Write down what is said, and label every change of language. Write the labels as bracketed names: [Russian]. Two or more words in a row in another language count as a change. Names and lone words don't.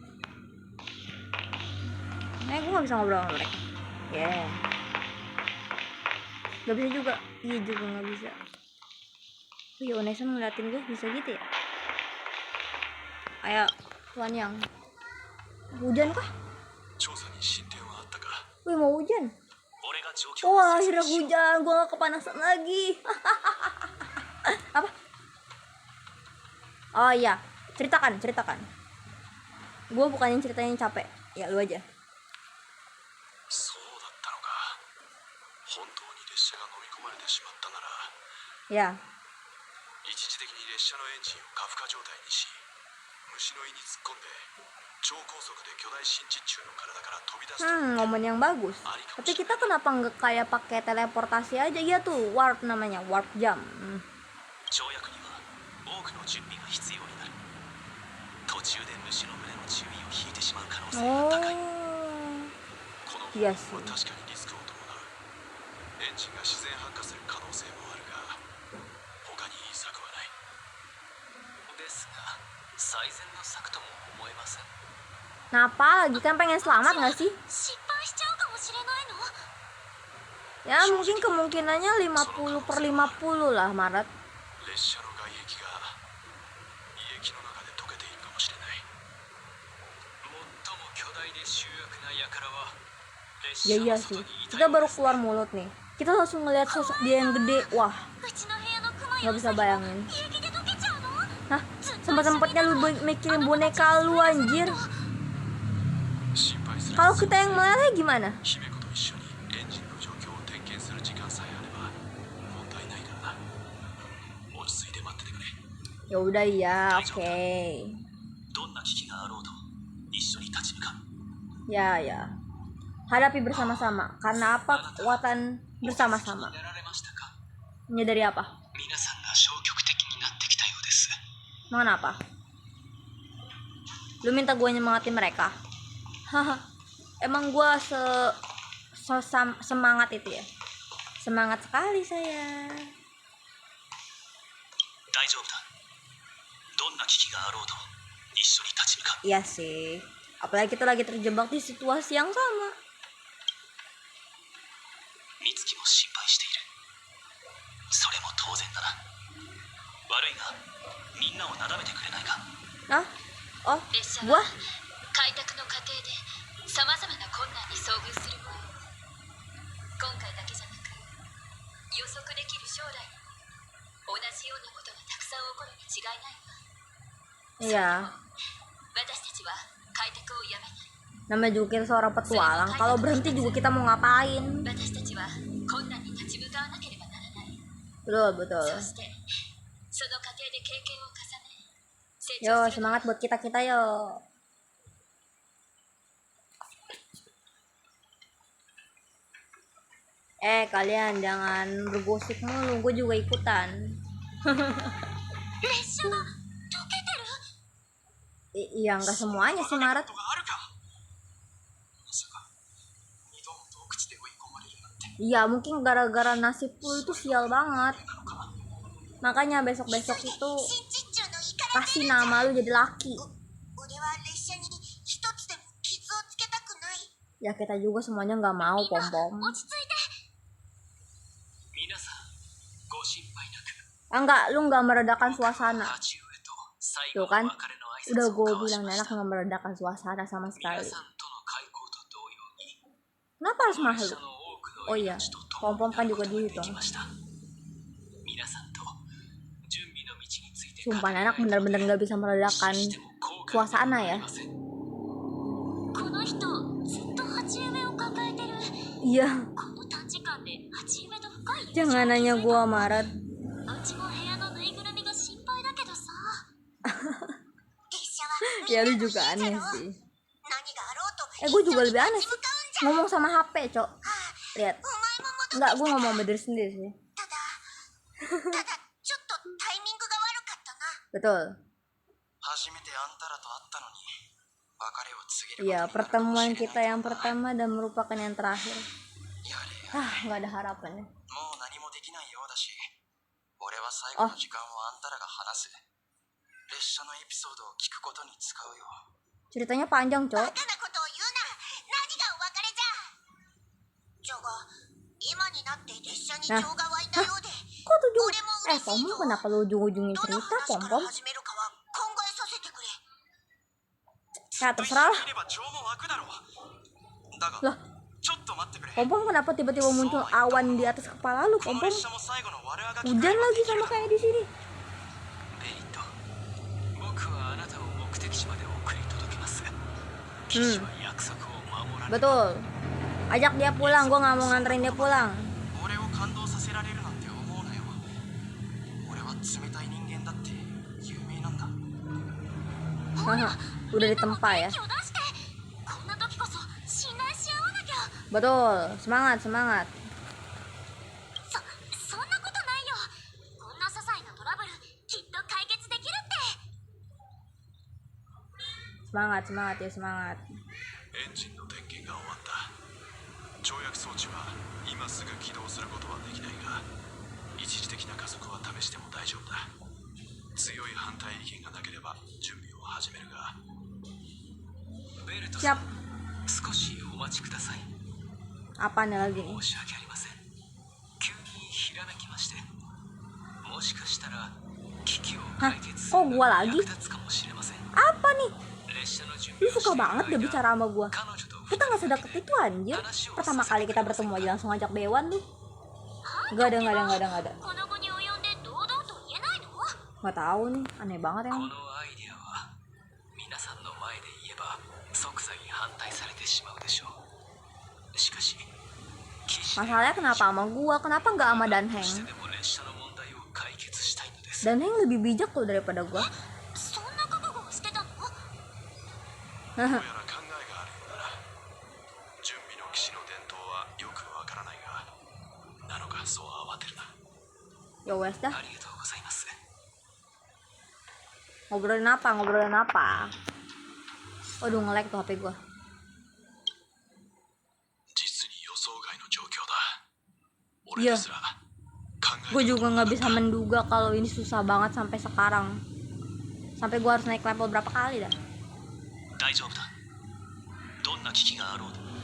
[Indonesian] Nah, gue gak bisa ngobrol sama mereka. Yeah. Gak bisa juga. Iya juga gak bisa. Oh ya, Onesa ngeliatin gue bisa gitu ya. Ayo, Tuan Yang. Hujan kah? [Japanese] 調査に進展はあったか。 [Indonesian] Wih, mau hujan. [Japanese] 俺が状況を [Indonesian] Wah, [Japanese] 説 [Indonesian] akhirnya [Japanese] 明しよう。 [Indonesian] hujan. Gue gak kepanasan lagi. Apa? Oh iya, ceritakan. Gue bukannya ceritanya capek. Ya, lu aja. [Japanese] そうだったのか。本当に列車が飲み込まれてしまったなら、 [Indonesian] Ya, [Japanese] 一時的に列車のエンジンを過負荷状態にし、虫の胃に突っ込んで超高速で巨大新地中の体から飛び出すという [Indonesian] momen yang bagus. Tapi kita kenapa nggak kayak pakai teleportasi aja? Iya tuh, warp namanya, warp jam. [Japanese] 跳躍には多くの準備が必要になる。途中で虫の群れの注意を引いてしまう可能性が高い。 [Indonesian] Oh, [Japanese] この方 [Indonesian] iya [Japanese] 法 [Indonesian] sih. [Japanese] は確かにリスクを伴う。エンジンが自然発火する可能性もあるが、他にいい策はない。ですが、最善の策とも思えません。 [Indonesian] Kenapa lagi kan pengen selamat nggak sih? [Japanese] 失敗しちゃうかもしれないの？ [Indonesian] Ya mungkin kemungkinannya 50/50 lah, Maret. [Japanese] 列車の外壁が胃液の中で溶けているかもしれない。最も巨大で醜悪な輩は列 [Indonesian] Ya [Japanese] 車 [Indonesian] iya [Japanese] の [Indonesian] sih. [Japanese] 外にいた [Indonesian] Kita [Japanese] よう [Indonesian] baru [Japanese] です。 [Indonesian] keluar mulut nih. Kita langsung ngeliat sosok dia yang gede. Wah, [Japanese] うちの部屋のクマ [Indonesian] nggak bisa bayangin. [Japanese] 平気で溶けちゃうの？ [Indonesian] Hah? Sempat-sempatnya lu mikirin boneka lu, anjir. [Japanese] 心配する [Indonesian] Kalau kita yang meleleh gimana? [Japanese] 姫子と一緒にエンジンの状況を点検する時間さえあれば問題ないからな。落ち着いて待っててくれ。 [Indonesian] Ya udah ya, oke. [Japanese] どんな危機があろうと一緒に立ち向かう。 [Indonesian] Ya. Hadapi bersama-sama. Karena apa? Kekuatan bersama-sama. [Japanese] なられましたか。 [Indonesian] Menyadari apa? [Japanese] 皆さんが消極的になってきたようです。 [Indonesian] Emang kenapa? Lu minta gue nyemangatin mereka? Haha. Emang gue semangat itu ya? Semangat sekali saya. [Japanese] 大丈夫だ。どんな危機があろうと一緒に立ち向かう。 [Indonesian] Iya sih. Apalagi kita lagi terjebak di situasi yang sama. [Japanese] 美月も心配している。それも当然だな。悪いがみんなをなだめてくれないか。 [Indonesian] Hah? Oh, [Japanese] 列車 [Indonesian] gua? [Japanese] は開拓の過程でさまざまな困難に遭遇するもの。今回だけじゃなく予測できる将来にも同じようなことがたくさん起こるに違いないわ。 [Indonesian] Iya, [Japanese] 私たちは開拓をやめない。 [Indonesian] namanya juga kita seorang petualang. Kalau berhenti juga kita mau ngapain? [Japanese] 私たちは困難に立ち向かわなければならない。 [Indonesian] Betul, betul. [Japanese] そしてその過程で経験を重ね成 [Indonesian] Yo, [Japanese] 長する。 [Indonesian] semangat buat kita yo. Kalian jangan bergosip mulu, gue juga ikutan. [Japanese] 列車が溶けてる。 [Indonesian] Iya, nggak semuanya sih Maret. [Japanese] ことがあるか。まさか二度も洞窟で追い込まれるなんて。 [Indonesian] Iya, mungkin gara-gara nasib lu itu sial banget. Makanya besok-besok itu [Japanese] 新実中のイカラ [Indonesian] kasih nama lu jadi laki. [Japanese] 俺は列車に一つでも傷をつけたくない。 [Indonesian] Ya kita juga semuanya nggak mau, [Japanese] みんな [Indonesian] pom-pom. [Japanese] 落ち着いて。皆さんご心配なく。 [Indonesian] Enggak, lu nggak meredakan suasana. [Japanese] 鉢植えと最 [Indonesian] Tuh [Japanese] 後の [Indonesian] kan, [Japanese] 別れの挨 [Indonesian] udah [Japanese] 拶を [Indonesian] gue [Japanese] 交わし [Indonesian] bilang [Japanese] まし [Indonesian] enak [Japanese] た。 [Indonesian] nggak meredakan suasana sama [Japanese] 皆 [Indonesian] sekali. [Japanese] さんとの開口と同様に [Indonesian] Kenapa harus [Japanese] 列 [Indonesian] makhluk? [Japanese] 車の多くの [Indonesian] Oh iya, [Japanese] 命と共 [Indonesian] pom-pom [Japanese] に [Indonesian] kan [Japanese] なる [Indonesian] juga [Japanese] ことがで [Indonesian] dihitung. [Japanese] きました。皆さんと準備の道について [Indonesian] Sumpah anak bener-bener nggak bisa meredakan [Japanese] しても後悔 [Indonesian] suasana [Japanese] はあ [Indonesian] ya. [Japanese] りません。この人ずっと鉢植えを抱えてる。 [Indonesian] Iya, [Japanese] この短時間で鉢植えと深い [Indonesian] jangan nanya gua Maret. [Japanese] うちも部屋のぬいぐるみが心配だけどさ。列車は [Indonesian] Ya [Japanese] み [Indonesian] lu [Japanese] んなの [Indonesian] juga [Japanese] 家じゃ [Indonesian] aneh [Japanese] ろ。 [Indonesian] sih. [Japanese] 何があろうと [Indonesian] Gue juga lebih aneh [Japanese] 立ち [Indonesian] sih. [Japanese] 向かうんじゃ。 [Indonesian] Ngomong sama HP, Cok. Lihat. [Japanese] お前も戻ってきた [Indonesian] Enggak, gue ngomong sama diri sendiri sih. [Japanese] ただちょっとタイミングが悪かったな。 [Indonesian] Betul. [Japanese] 初めてあんたらと会ったのに別れを告げることに [Indonesian] Iya, [Japanese] なるかもしれ [Indonesian] pertemuan [Japanese] ないと [Indonesian] kita yang pertama dan merupakan yang terakhir. [Japanese] やれや [Indonesian] Nggak ada harapan ya. [Japanese] もう何もできないようだし、俺は最後の時間をあんたらが話す。列車のエピソードを聞くことに使うよ。 [Indonesian] Ceritanya panjang, [Japanese] バ [Indonesian] Cok. [Japanese] カなことを言うな。何がお別れじゃ。ジョが今になって列車に情が湧いたようで、 [Indonesian] Kok tujuh? [Japanese] 俺も嬉しい [Indonesian] Pom, [Japanese] よ。 [Indonesian] kenapa lu ujung-ujungin [Japanese] どの [Indonesian] cerita, [Japanese] 話か [Indonesian] Pom [Japanese] ら [Indonesian] Pom? [Japanese] 始めるかは考えさせてくれ。 [Indonesian] Ya, terserah lah. [Japanese] いれば情も湧くだろう。だが、 [Indonesian] Lah, [Japanese] ちょっと待ってくれ。 [Indonesian] Pom Pom kenapa tiba-tiba muncul awan di atas kepala lu, [Japanese] こ [Indonesian] Pom [Japanese] の [Indonesian] Pom? [Japanese] 列車も最後の我あがき [Indonesian] Hujan lagi sama kayak di sini. [Japanese] メリット。僕はあなたを目的地まで送り届けます。騎士は約束を守られる。 [Indonesian] Betul. Ajak dia pulang, gue nggak mau nganterin dia pulang. [Japanese] 俺を感動させられるなんて思うなよ。俺は冷たい人間だって有名なんだ。 [Indonesian] Udah ditempa ya. [Japanese] 元気を出して。こんな時こそ信頼し合わなきゃ。 [Indonesian] Betul, semangat, semangat. [Japanese] そんなことないよ。こんな些細なトラブルきっと解決できるって。 [Indonesian] Semangat, semangat ya, semangat. [Japanese] エンジンの電源が終わった。跳躍装置は今すぐ起動することはできないが、一時的な加速は試しても大丈夫だ。強い反対意見がなければ準備を始めるが。ベルトさ [Indonesian] Siap. [Japanese] ん、少しお待ちください。 [Indonesian] Apa nih lagi nih? [Japanese] 申し訳ありません。急にひらめきまして。もしかしたら危機を解決する [Indonesian] Hah? Oh, gua [Japanese] のに [Indonesian] lagi? [Japanese] 役立つかもしれません。 [Indonesian] Apa nih? [Japanese] 列車の準 [Indonesian] Lu [Japanese] 備を [Indonesian] suka [Japanese] している [Indonesian] banget dia [Japanese] 間、 [Indonesian] bicara sama gua. [Japanese] 彼女と [Indonesian] Kita nggak sedekat itu anjir. Pertama kali kita bertemu aja langsung ngajak dewan lu. Nggak ada. [Japanese] この後に及んで堂々と言えないの？ [Indonesian] Nggak tahu nih, aneh banget [Japanese] こ [Indonesian] emang. [Japanese] のアイデアは皆さんの前で言えば即座に反対されてしまうでしょう。しかし騎士 [Indonesian] Masalahnya kenapa sama gua? Kenapa nggak sama [Japanese] と [Indonesian] Danheng? [Japanese] してでも列車の問題を解決したいのです。 [Indonesian] Danheng lebih bijak loh daripada gua. [Japanese] そんな覚悟をしてたの？どうやら考えがあるようだな。準備の騎士の伝統はよくわからないが、なのかそう慌てるな。 [Indonesian] Ya wes dah. [Japanese] ありがとうございます。 [Indonesian] Ngobrolin apa? Waduh, nge-lag tuh HP gua. [Japanese] 実に予想外の状況だ。俺 [Indonesian] Iya. [Japanese] ですら考え [Indonesian] Gue juga nggak bisa menduga kalau ini susah banget sampai sekarang. Sampai gua harus naik level berapa kali dah. [Japanese] 大丈夫だ。どんな危機があろうと。